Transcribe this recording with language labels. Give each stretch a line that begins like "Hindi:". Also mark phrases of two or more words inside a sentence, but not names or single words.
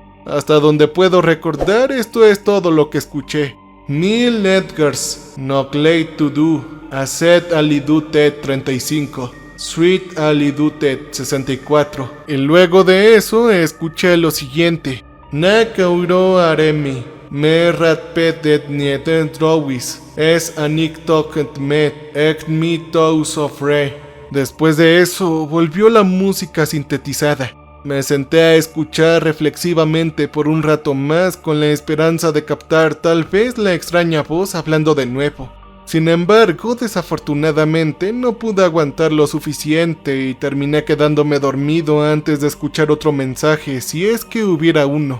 Spanish: Hasta donde puedo recordar, esto es todo lo que escuché. Neil Edgars, Nogley to do, Aset Alidutet 35, Sweet Alidutet 64. Y luego de eso escuché lo siguiente. Nakauro Aremi, Merrat Petet Nieten Drowis, Es Anik Tokent Met, Ek Mi Tous of Re. Después de eso, volvió la música sintetizada. Me senté a escuchar reflexivamente por un rato más con la esperanza de captar tal vez la extraña voz hablando de nuevo. Sin embargo, desafortunadamente no pude aguantar lo suficiente y terminé quedándome dormido antes de escuchar otro mensaje, si es que hubiera uno.